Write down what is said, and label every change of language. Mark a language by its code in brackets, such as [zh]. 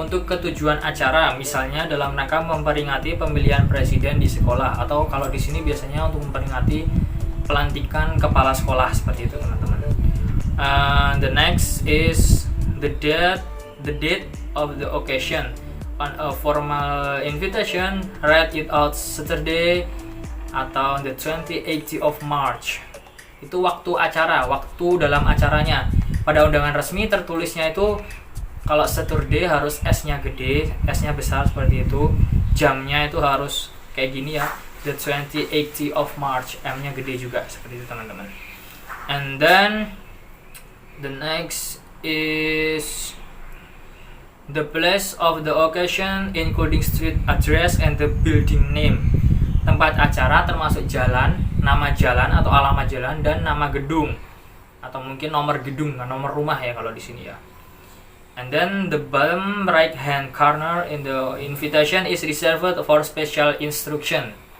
[id] Ketujuan acara, misalnya dalam rangka memperingati pemilihan presiden di sekolah, atau kalau di sini biasanya untuk memperingati pelantikan kepala sekolah, seperti itu teman-teman. [en] The next is the date of the occasion. On a formal invitation, write it out Saturday atau the 28th of March. [id] Itu waktu acara, waktu dalam acaranya. Pada undangan resmi tertulisnya itu kalau Saturday harus S-nya gede, S-nya besar seperti itu. Jamnya itu harus kayak gini ya, [en] the 28th of March, [id] M-nya gede juga seperti itu teman-teman. [en] And then the next is the place of the occasion including street address and the building name. [id] Tempat acara termasuk jalan, nama jalan atau alamat jalan, dan nama gedung atau mungkin nomor gedung, nomor rumah ya kalau di sini ya. [en] And then the bottom right hand corner in the invitation is reserved for special instruction.